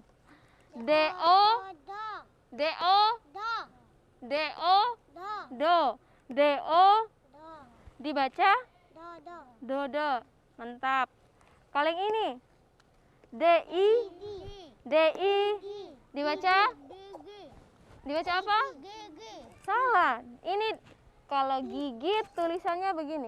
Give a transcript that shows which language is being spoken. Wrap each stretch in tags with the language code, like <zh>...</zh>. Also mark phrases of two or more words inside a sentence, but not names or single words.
<id>D-O, D-O, D-O, do, D-O, dibaca, do, mantap. Kalau yang ini, D-I, D-I, dibaca, dibaca apa? Salah. Ini kalau gigit tulisannya begini.</id>